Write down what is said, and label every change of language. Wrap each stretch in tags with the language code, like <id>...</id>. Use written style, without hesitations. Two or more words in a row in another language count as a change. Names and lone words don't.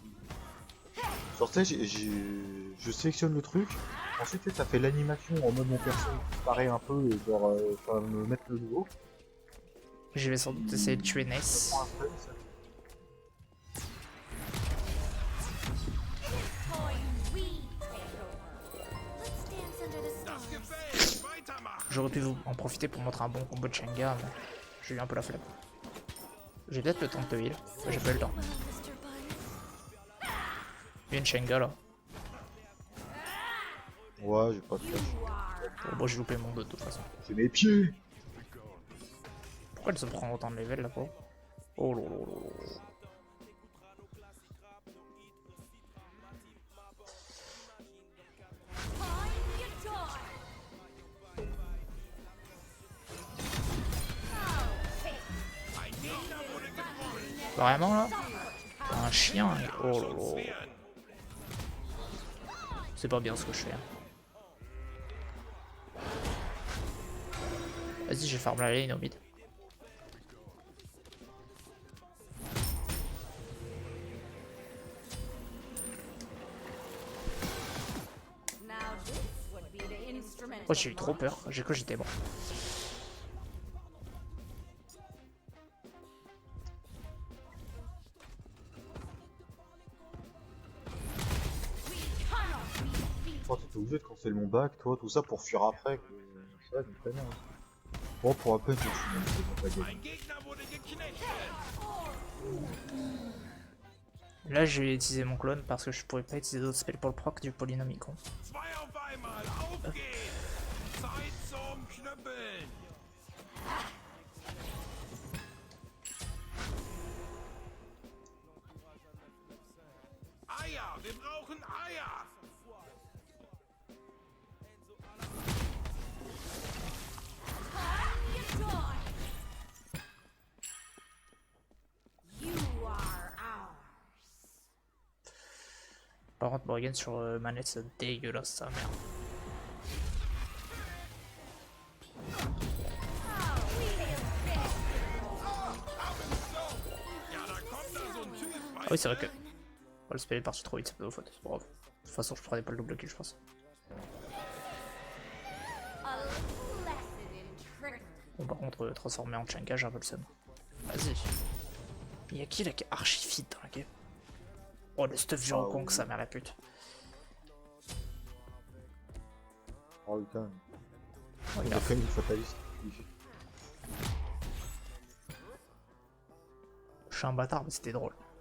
<fr>Genre, tu sais, je sélectionne le truc, ensuite, tu sais, ça fait l'animation en mode mon perso paraît un peu, genre, ça va me mettre le niveau. Je vais sans doute essayer de tuer Ness. Ça prend un frame, ça.</fr> <en>Point we take over. Let's dance under the</en> <de>Das</de> <en>stars.</en> <de>gefällt. Weitermachen.</de> <fr>J'aurais pu en profiter pour montrer un bon combo de Shenga, mais j'ai eu un peu la flemme. J'ai peut-être le temps de te heal, mais j'ai pas eu le temps.</fr> <en>Well, Mr. Bun.</en> <fr>Il y a une Shenga là. Ouais, j'ai pas de flash. Bon, moi j'ai loupé mon 2 de toute façon. C'est mes pieds! Pourquoi elle se prend autant de level là, pauvre? Oh là là là là.</fr> <en>Time you die.</en> <de>Ein Gegner wurde gebrochen.</de> <fr>Vraiment là? Un chien? Oh là là. C'est pas bien ce que je fais. Hein. Vas-y, j'ai farm la lane au mid.</fr> <en>Now this would be the instrument.</en> <fr>Oh, j'ai eu trop peur, j'ai cru que j'étais bon. Toi, t'étais obligé de canceller mon bac, toi, tout ça pour fuir après. Ça, je me très bien. Bon, pour rappel, je suis pas gagné.</fr> <de>Ein Gegner wurde geknechtet.</de> <fr>Là, je vais utiliser mon clone parce que je pourrais pas utiliser d'autres spells pour le proc du Polynomicon.</fr> <de>Zwei auf einmal. Auf geht's. Zeit zum Knüppeln. Eier. Wir brauchen Eier.</de> <en>You die. You are ours.</en> <fr>Par contre, Morgan sur manette, c'est dégueulasse sa mère.</fr> <de>Ja, da kommt da so ein Typ.</de> <fr>Ah oui, c'est vrai que. Oh, le spell est parti trop vite, c'est pas de faute, c'est pas grave. De toute façon, je prenais pas le double kill, je pense.</fr> <en>A little lesson in trickery.</en> <fr>Bon, par contre, transformer en Chanka, j'ai un peu le seum. Vas-y. Y'a qui là qui est archi fit dans la game? Oh, le stuff du Hong sa mère la pute. Oh putain, Oh, il il a a fait une fataliste. Je suis un bâtard, mais c'était drôle.</fr>